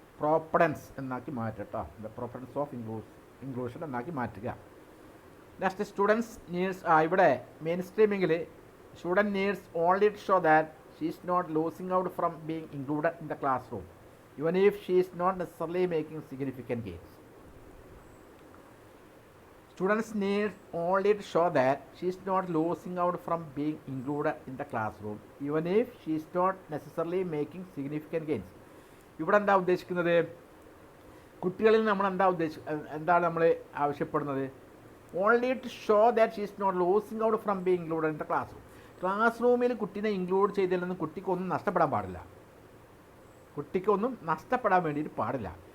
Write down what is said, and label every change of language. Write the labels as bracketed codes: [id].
[ml] പ്രോപ്പഡൻസ് എന്നാക്കി മാറ്റുക കേട്ടോ. ദ പ്രോപ്പഡൻസ് ഓഫ് ഇൻക്ലൂഷൻ എന്നാക്കി മാറ്റുക. [en] Next students needs. ഇവിടെ main സ്ട്രീമിങ്ങിൽ student needs only to show that she is not losing out from being included in the classroom even if she is not necessarily making significant gains. Students need only to show that she is not losing out from being included in the classroom even if she is not necessarily making significant gains. [ml] ഇവിടെ എന്താ ഉദ്ദേശിക്കുന്നത്, കുട്ടികളിൽ നമ്മൾ എന്താണ് നമ്മൾ ആവശ്യപ്പെടുന്നത്, [en] Only to show that she is not losing out from being included in the classroom. [ml] Class റൂമിൽ കുട്ടീനെ ഇൻക്ലൂഡ് ചെയ്തതിൽ നിന്ന് കുട്ടിക്കൊന്നും നഷ്ടപ്പെടാൻ പാടില്ല, കുട്ടിക്കൊന്നും നഷ്ടപ്പെടാൻ വേണ്ടിയിട്ട് പാടില്ല.